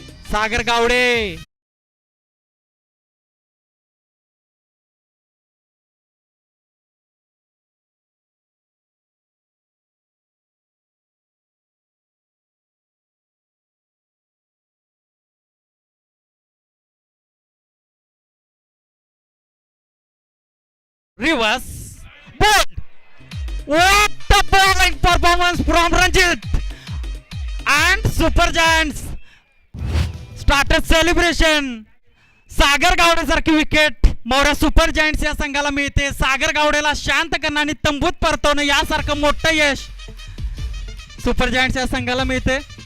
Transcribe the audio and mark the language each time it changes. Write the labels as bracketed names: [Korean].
[English] Sagar Gawade reverse bold. What a bowling performance from Ranjit and Super Giants started celebration. [Marathi] सागर गावडे सारखी wicket मोऱ्या super giants या संघाला मिळते. सागर गावडेला शांत करणं आणि तंबूत परतवणं यासारखं मोठं यश सुपर जायंट्स या संघाला मिळते.